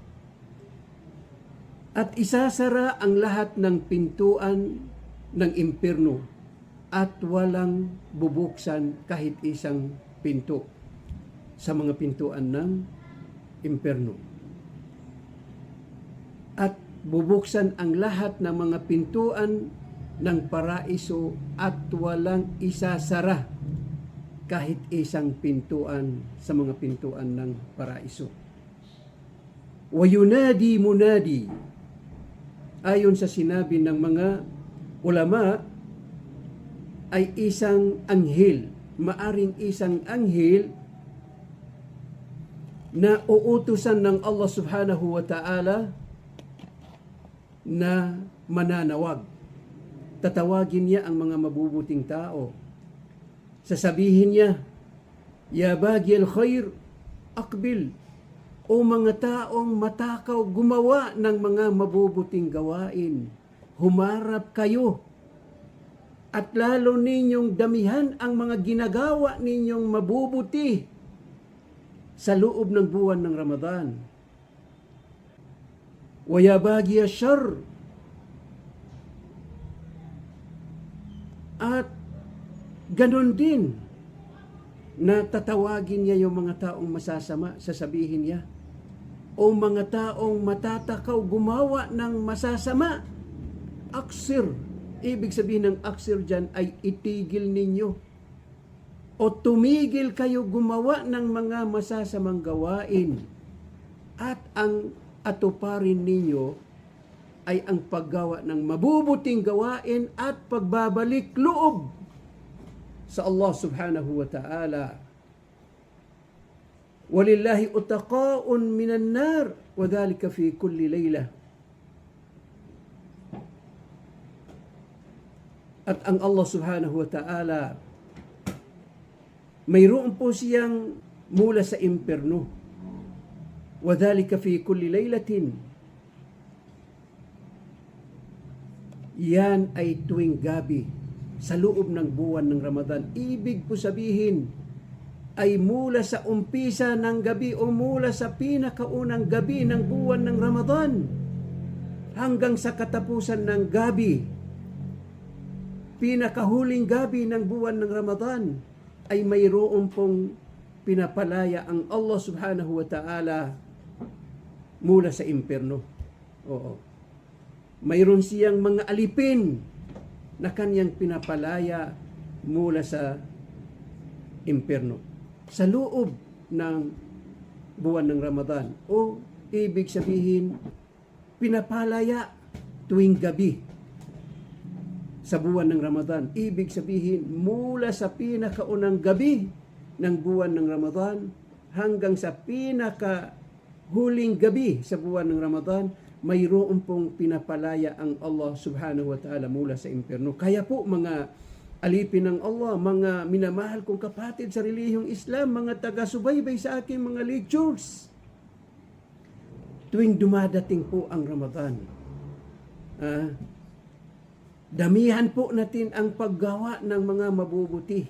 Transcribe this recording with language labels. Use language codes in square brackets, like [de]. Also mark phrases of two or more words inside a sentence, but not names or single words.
[tl] At isasara ang lahat ng pintuan ng impyerno at walang bubuksan kahit isang pinto sa mga pintuan ng impyerno. At bubuksan ang lahat ng mga pintuan ng paraiso at walang isasara kahit isang pintuan sa mga pintuan ng paraiso. [ar] وينادي منادٍ, [tl] ayon sa sinabi ng mga ulama, ay isang anghel, maaring isang anghel na uutusan ng Allah [ar] سبحانه وتعالى [tl] na mananawag. Tatawagin niya ang mga mabubuting tao. Sasabihin niya, [ar] "يا باغي الخير أقبل." [tl] O mga taong matakaw gumawa ng mga mabubuting gawain, humarap kayo. At lalo ninyong damihan ang mga ginagawa ninyong mabubuti sa loob ng buwan ng Ramadan. [ar] ويا باغي الشر, [tl] at ganon din na tatawagin niya yung mga taong masasama, sasabihin niya, o mga taong matatakaw gumawa ng masasama, aksir. Ibig sabihin ng aksir dyan ay itigil ninyo o tumigil kayo gumawa ng mga masasamang gawain at ang atuparin ninyo ay ang paggawa ng mabubuting gawain at pagbabalik loob sa Allah [ar] سبحانه وتعالى. ولله عتقاء من النار وذلك في كل ليلة. [tl] At ang Allah [ar] سبحانه وتعالى, [tl] mayroon po siyang mula sa impyerno. [ar] وذلك في كل ليلة. [tl] Yan ay tuwing gabi sa loob ng buwan ng Ramadan. Ibig po sabihin ay mula sa umpisa ng gabi o mula sa pinakaunang gabi ng buwan ng Ramadan hanggang sa katapusan ng gabi, pinakahuling gabi ng buwan ng Ramadan, ay mayroon pong pinapalaya ang Allah [ar] سبحانه وتعالى [tl] mula sa impyerno. Oo. Mayroon siyang mga alipin na kanyang pinapalaya mula sa impyerno sa loob ng buwan ng Ramadan. O ibig sabihin, pinapalaya tuwing gabi sa buwan ng Ramadan. Ibig sabihin, mula sa pinakaunang gabi ng buwan ng Ramadan hanggang sa pinakahuling gabi sa buwan ng Ramadan, mayroon pong pinapalaya ang Allah [ar] سبحانه وتعالى [tl] mula sa impyerno. Kaya po mga alipin ng Allah, mga minamahal kong kapatid sa relihiyong Islam, mga taga-subaybay sa aking mga lectures, tuwing dumadating po ang Ramadan, damihan po natin ang paggawa ng mga mabubuti.